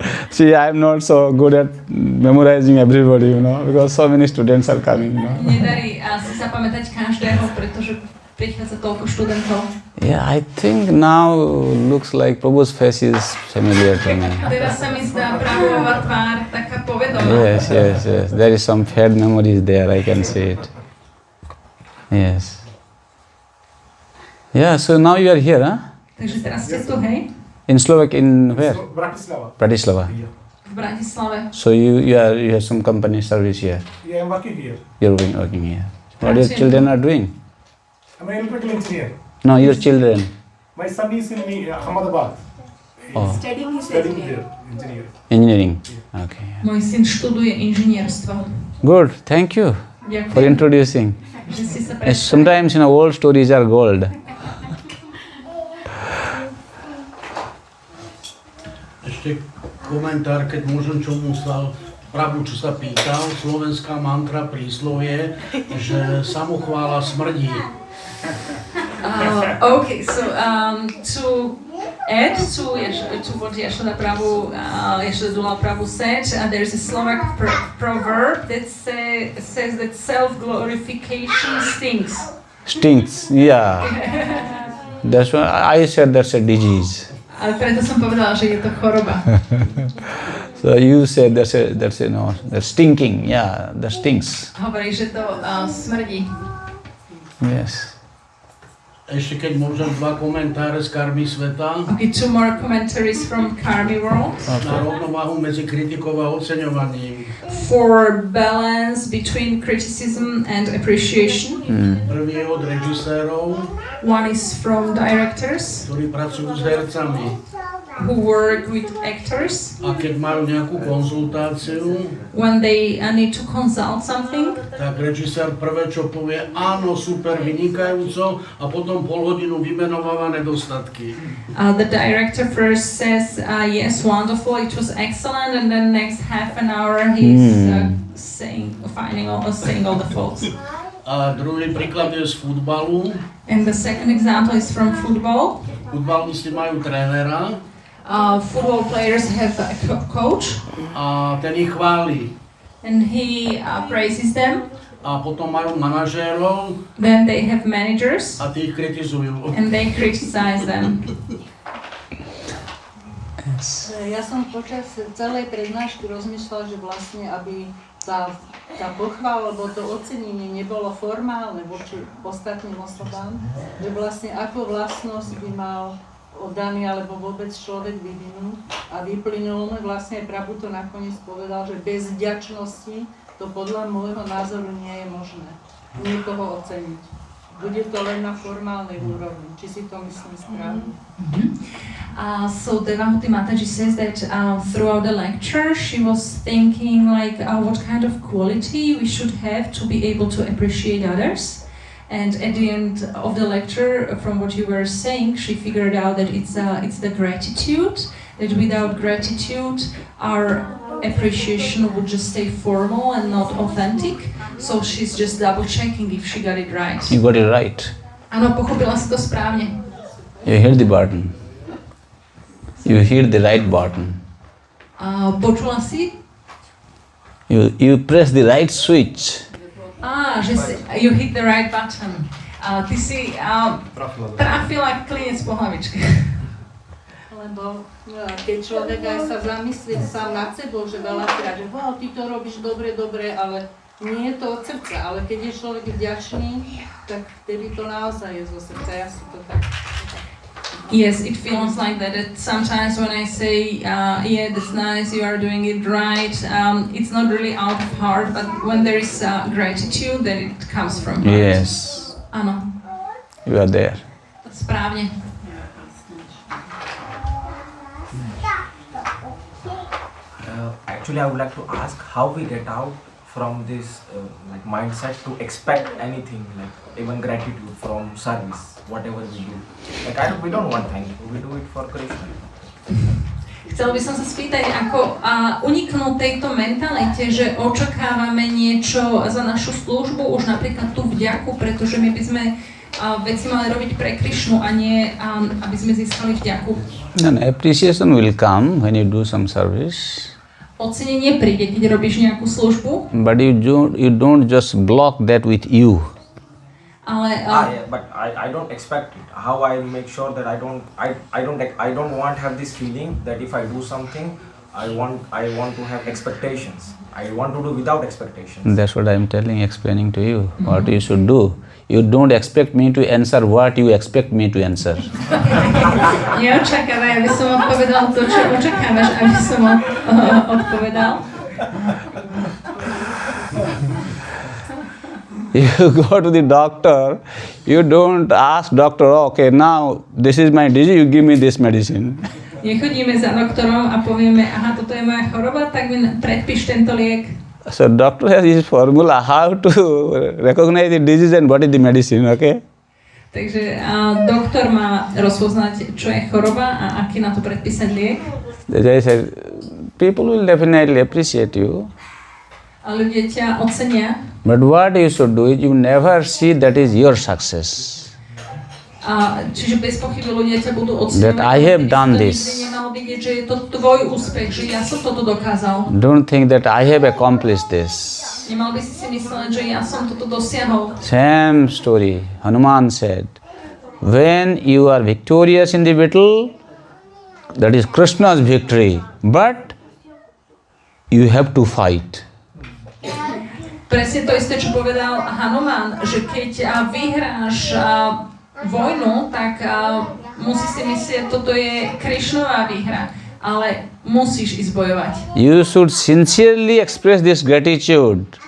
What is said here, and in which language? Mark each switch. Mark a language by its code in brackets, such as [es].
[en] See, I'm not so good at memorizing everybody, because so many students are coming, [sk] Nedarí si zapamätať každého, pretože prichádza toľko študentov. [en] Yeah, I think now looks like Prabhu's face is familiar to me. [sk] Teraz sa mi zdá Prabhuova tvár taká povedomá. [en] Yes. There is some fad memories there, I can see it. Yes. Yeah, so now you are here, huh? [sk] Takže teraz ste tu, hej? [en] In Slovak, in where? Bratislava. [sk] V Bratislave. [en] So you have some company service here? Yeah, I'm working here. You're working here. What your children are doing? I'm an electrical engineer. No, your children. My son is in Ahmedabad. Oh. Studying Engineering. Engineering. Okay. [sk] Môj syn študuje inžinierstvo. [en] Good. Thank you [sk] Ďakujem. [en] for introducing. [sk] Že si sa [en] Yes, sometimes old stories are gold. [sk] Ešte komentár, keď môžem, čo mu stal Prabhu, čo sa pýtal, slovenská mantra príslovie, že samochvála smrdí. [en] Okay, so to add to what Yashoda Prabhu said, there's a Slovak proverb that says that self-glorification stinks. Stinks, yeah. That's why I said that's a disease. [sk] Ale preto som povedala, že je to choroba. [en] So you said that's stinking, yeah, that stinks. [sk] Hovorí, že to smrdí. [en] Yes. [sk] Ešte keď môžem 2 komentáre z Karmy sveta. [en] Okay, 2 more commentaries from Karmy world. [sk] Na rovnováhu medzi kritikou a oceňovaním. [en] For balance between criticism and appreciation. [sk] Prvý je od režisérov. [en] One is from directors. [sk] Ktorí pracujú s hercami. [en] Who work with actors. [sk] A keď majú nejakú konzultáciu, [en] when they need to consult something, [sk] tak režisér prvé, čo povie, áno, super, vynikajúco, a potom pol hodinu vymenováva nedostatky. [en] The director first says, yes, wonderful, it was excellent, and then next half an hour he's saying all the faults. [sk] A druhý príklad je z futbalu. [en] And the second example is from football. [sk] Futbalisti majú trénera. [en] Football players have a coach. [sk] A ten ich chváli. [en] And he praises them. [sk] A potom majú manažérov. [en] Then they have managers. [sk] A tí ich kritizujú. [en] And they criticize them. [sk] Ja som počas celej prednášky rozmýšľala, že vlastne, aby tá pochvála, alebo to ocenenie nebolo formálne voči ostatným osobám, že vlastne ako vlastnosť by mal oddaný alebo vôbec človek vyvinúť, a vyplynulo mi vlastne, Prabhu to nakoniec povedal, že bez vďačnosti to podľa môjho názoru nie je možné niekoho oceniť. Bude to len na formálnej úrovni. Či si to myslím správne? [en] So Devahuti Mataji says that throughout the lecture she was thinking like what kind of quality we should have to be able to appreciate others. And at the end of the lecture, from what you were saying, she figured out that it's the gratitude, that without gratitude our appreciation would just stay formal and not authentic. So she's just double checking if she got it right. You got it right. [sk] Áno, pochopila si to správne. [en] You hit the button. You hit the right button. [sk] Počula si? [en] You press the right switch. [sk] Že si, [en] you hit the right button. [sk] Ty si trafila klinec po hlavičke. Lebo keď človek aj sa zamyslí sám nad sebou, že veľakrát, že ty to robíš dobre, ale nie je to od srdca. Ale keď je človek vďačný, tak vtedy to naozaj je zo srdca. Ja si to tak... [en] Yes, it feels like that. Sometimes when I say, yeah, that's nice, you are doing it right, it's not really out of heart, but when there is gratitude, then it comes from heart. Yes. [sk] Áno. [en] You are there. [sk] Správne. [en] Actually, I would like to ask how we get out from this like mindset to expect anything, like even gratitude from service, whatever we do. Like we don't want thank you, we do it for Krishna. [sk] Chcel by som sa spýtať, ako uniknúť tejto mentalite, že očakávame niečo za našu službu, už napríklad tú vďaku, pretože my by sme veci mali robiť pre Krišnu a nie aby sme získali vďaku. [en] And appreciation will come when you do some service. [sk] Ocenenie príde, keď robíš nejakú službu. [en] But you don't just block that with you. [sk] Ale [en] yeah, but I don't expect it. How I make sure that I don't want to have this feeling that if I do something, I want to have expectations. I want to do without expectations. That's what I'm explaining to you. What you should do. You don't expect me to answer what you expect me to answer. [sk] Neočakávaj, aby som odpovedal to, čo očakávaš, aby som odpovedal. [en] You go to the doctor, you don't ask doctor, okay, now this is my disease, you give me this medicine. [sk] Nechodíme za doktorom a povieme, aha, toto je moja choroba, tak mi predpíš tento liek. [en] So doctor has his formula how to recognize the disease and what is the medicine, okay? [sk] Takže doktor má rozpoznať, čo je choroba a aký na to predpísať liek. [en] As I said, people will definitely appreciate you. [sk] A ľudia ťa ocenia. [en] But what you should do is you never see that is your success. [sk] Čiže bez pochyby ľudia ťa budú oceňovať. [en] That I have done this. [sk] Nikdy nemal vidieť, že je to tvoj úspech, že ja som toto dokázal. [en] Don't think that I have accomplished this. [sk] Nemal by si si mysleť, že ja som toto dosiahol. [en] Same story. Hanuman said, when you are victorious in the battle, that is Krishna's victory. But you have to fight. [sk] Presne to isté, čo povedal Hanuman, že keď vyhráš vojnu, tak musí si myslieť, toto je Krišnová výhra, ale musíš ísť bojovať. [en] You should sincerely express this gratitude.